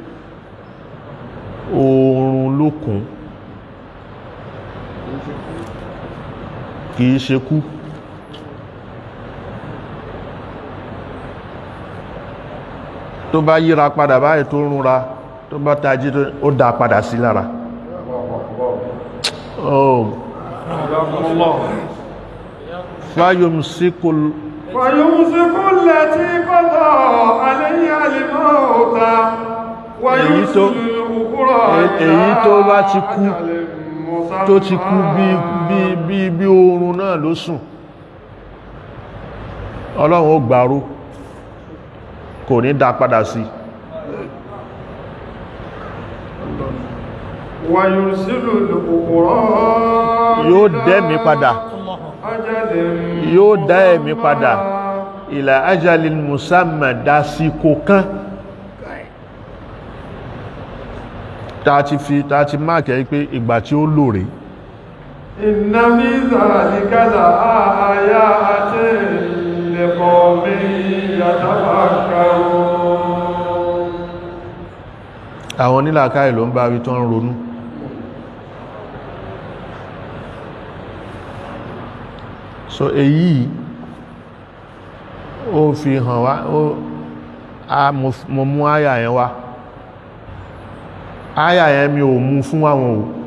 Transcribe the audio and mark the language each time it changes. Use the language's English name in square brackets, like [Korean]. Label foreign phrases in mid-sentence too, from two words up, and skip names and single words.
[Yoruba] oorun ló kùn kìí ṣe kú tó bá yíra padà báyìí tó rúnra tó bá tají ó dá padà sí lára فيمسك [Arabic] التي قضى عليها الموت ويرسل الأخرى [Yoruba] èyí tó bá ti kú tó ti kú bí oorun náà ló sùn Ọlọ́run ó gbàrú kò ní dá padà sí yóò dẹ́mi padà yóò dá ẹ̀mí padà ìlà [Arabic] أجل مسمى [Yoruba] dásìkò kan tàti máàkì pé ìgbà tí ó lò rí [Arabic] إن في ذلك لآيات لقوم يتفكرون [Yoruba] àwọn onílàákàyè ló ń bá wí tó ń ronú so èyí ó fi hàn wá mo mú àyà yẹn wá àyà yẹn mi ò mú fún àwọn ò